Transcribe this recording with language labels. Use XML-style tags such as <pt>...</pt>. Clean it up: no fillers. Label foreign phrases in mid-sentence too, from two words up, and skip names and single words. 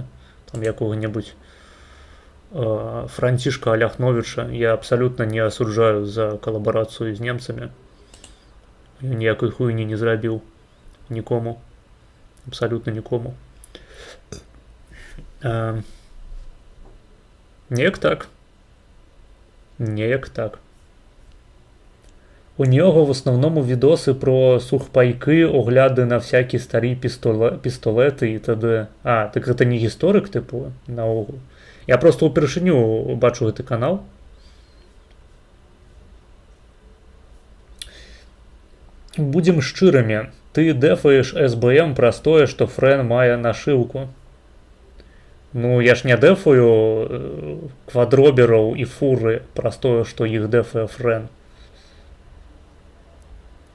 <be>Там якога-небудзь Францішка Аляхновіча я абсалютна не асуджаю за калабарацыю з немцамі. Ніякай хуйні не зрабіў нікому. Абсалютна нікому. Неяк так. Неяк так.</be> <uk>У нього в основному відоси про сухпайки, огляди на всякі старі пістолети і т.д. Так це не гісторик, типу,</uk> <be>наогул? Я просто упершыню бачу гэты канал. Будем шчырымі. Ты дэфаеш СБМ праз тое, што Фрэн мае нашыўку. Ну, я ж не дэфаю квадробераў і фуры праз тое, што іх дэфае Фрэн.</be>